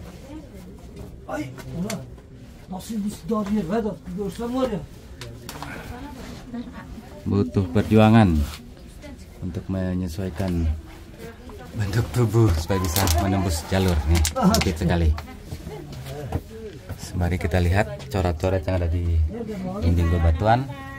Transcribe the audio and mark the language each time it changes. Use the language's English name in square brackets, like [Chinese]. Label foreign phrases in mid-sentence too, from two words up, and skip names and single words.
[Turkish] Ay ulan nasıl bir dar yer Vedat, görsen var ya. [Indonesian] Butuh perjuangan untuk menyesuaikan bentuk tubuh supaya bisa menembus jalur nih, sedikit sekali. Mari kita lihat coret-coret yang ada di dinding bebatuan.